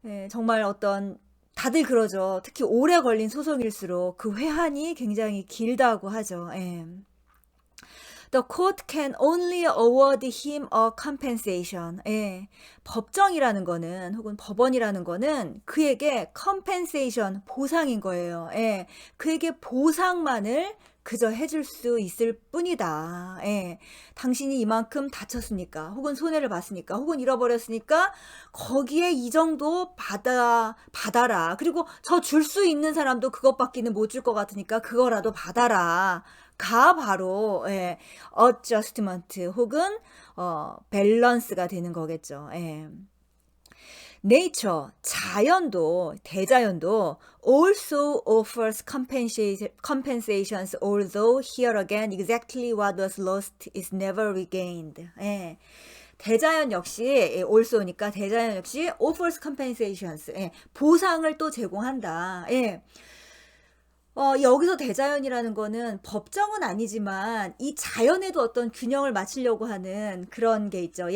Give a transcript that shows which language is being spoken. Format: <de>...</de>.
<ko>정말 어떤, 다들 그러죠. 특히 오래 걸린 소송일수록 그 회한이 굉장히 길다고 하죠.</ko> <en>The court can only award him a compensation.</en> <ko>법정이라는 거는, 혹은 법원이라는 거는 그에게 compensation, 보상인 거예요. 그에게 보상만을 그저 해줄 수 있을 뿐이다. 당신이 이만큼 다쳤으니까, 혹은 손해를 봤으니까, 혹은 잃어버렸으니까 거기에 이 정도 받아라. 그리고 저 줄 수 있는 사람도 그것밖에는 못 줄 것 같으니까 그거라도 받아라. 가 바로 예, adjustment 혹은 밸런스가 되는 거겠죠. 예.</ko> <en>nature</en> <ko>자연도 대자연도</ko> <en>also offers compensations although here again exactly what was lost is never regained.</en> <ko>예. 대자연 역시 also니까 대자연 역시</ko> <en>offers compensations.</en> <ko>예. 보상을 또 제공한다. 예. 여기서 대자연이라는 거는 법정은 아니지만 이 자연에도 어떤 균형을 맞추려고 하는 그런 게 있죠.</ko>